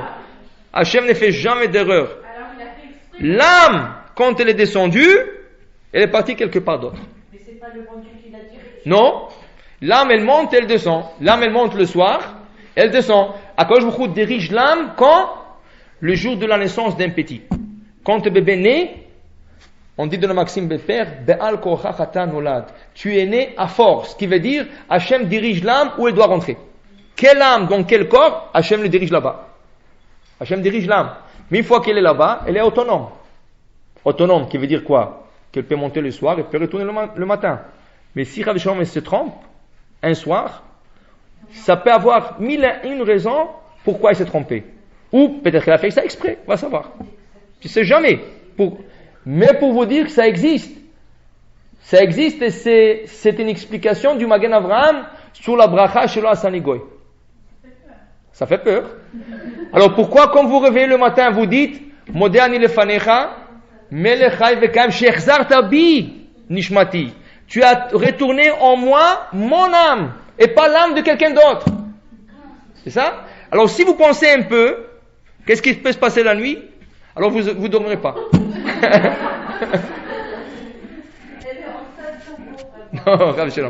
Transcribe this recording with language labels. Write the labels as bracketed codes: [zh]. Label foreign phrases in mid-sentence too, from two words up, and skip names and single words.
[fr] Hachem ne fait jamais d'erreur. L'âme, quand elle est descendue, elle est partie quelque part d'autre. Mais c'est pas le bon Dieu qui l'a dirigé. Non. L'âme, elle monte, elle descend. L'âme, elle monte le soir, elle descend. Akadosh Baruch Hu dirige l'âme quand? Le jour de la naissance d'un petit. Quand le bébé naît, on dit de la Maxime Beper, [he] בעל כורחך אתה נולד. [fr] Tu es né à force, qui veut dire, Hachem dirige l'âme où elle doit rentrer. Quelle âme, dans quel corps, Hachem le dirige là-bas. Hachem dirige l'âme. Mais une fois qu'elle est là-bas, elle est autonome. Autonome, qui veut dire quoi? Qu'elle peut monter le soir et peut retourner le matin. Mais si Rav Shalom se trompe, un soir, ça peut avoir 1001 raisons pourquoi il s'est trompé. Ou peut-être qu'elle a fait ça exprès, on va savoir. Je ne sais jamais. Mais pour vous dire que ça existe. Ça existe et c'est une explication du Magen Avraham sur la bracha [he] שלא עשני גוי. [fr] Ça fait peur. Alors pourquoi quand vous réveillez le matin, vous dites [he] מודה אני לפניך מלך חי וקיים שהחזרת בי נשמתי. [fr] Tu as retourné en moi mon âme et pas l'âme de quelqu'un d'autre. C'est ça? Alors si vous pensez un peu, qu'est-ce qui peut se passer la nuit? Alors vous dormirez pas. Non, Rav Shalom.